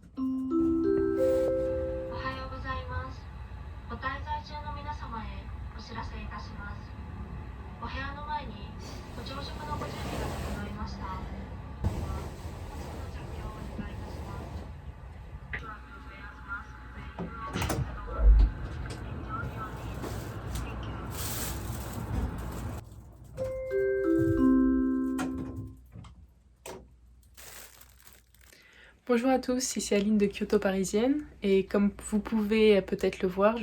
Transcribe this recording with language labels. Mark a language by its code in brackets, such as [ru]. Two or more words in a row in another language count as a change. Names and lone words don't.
[ja] おはようございます。ご滞在中の皆様へお知らせいたします。お部屋の前にご朝食のご準備が整いました。マスクの着用をお願いいたします。 [fr] Bonjour à tous, ici Aline de Kyoto Parisienne et comme vous pouvez peut-être le voir,